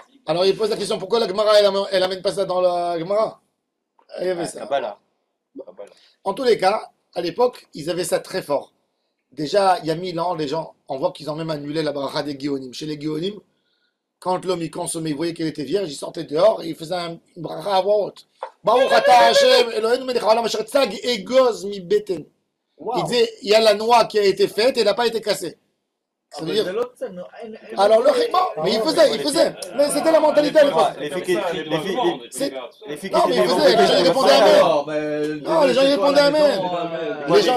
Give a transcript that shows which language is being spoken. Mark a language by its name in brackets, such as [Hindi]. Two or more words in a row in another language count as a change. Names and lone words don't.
[French] Alors, il pose la question, pourquoi la Gemara, elle amène pas ça dans la Gemara? Il y avait ça. Kabbalah. En tous les cas, à l'époque, ils avaient ça très fort. Déjà, il y a 1000 ans, les gens, on voit qu'ils ont même annulé la bracha des Géonim. Chez les Géonim, quand l'homme il consommait, il voyait qu'elle était vierge, il sortait dehors et il faisait une bracha à voix haute. [Hebrew] ברוך אתה השם, אלהינו מלך העולם אשר צג אגוז מבטן. [French] Il disait, il y a la noix qui a été faite et elle n'a pas été cassée. Ça veut dire... Alors le bon, mais il faisait. Mais c'était la mentalité à l'époque. Les filles qui Non, mais il faisait, les gens ils répondaient amen. Non, les gens ils répondaient amen. Les gens...